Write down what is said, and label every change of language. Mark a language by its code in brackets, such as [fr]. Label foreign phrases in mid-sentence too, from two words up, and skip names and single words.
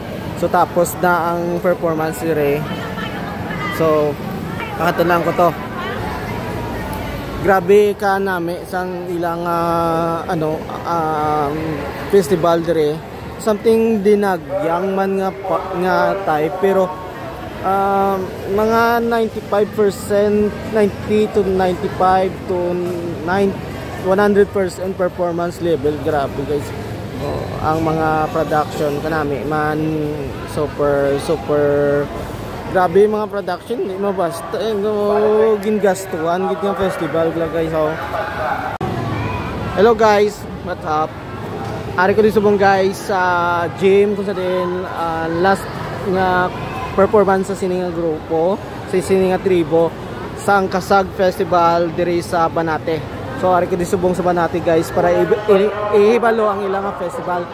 [hil] So tapos na ang performance dire, so kakatulang ko to. Grabe ka nami sang ilang festival dire, something dinagyang man nga type, pero mga 95%, [en] 90 to 95 to 100% performance level. [hil] Grabe guys. Ang mga production kanami man super grabe mga production, di mo basta gingastuhan gid nga festival guys. [en] So hello guys, what's up? [hil] Ari ko din subong guys sa gym kung sa din last nga performance sa sininga grupo, sa sininga tribo sa Kasag Festival diri sa Banate. So ari ko din subong sa Banate guys para ihibalo ang ilang festival.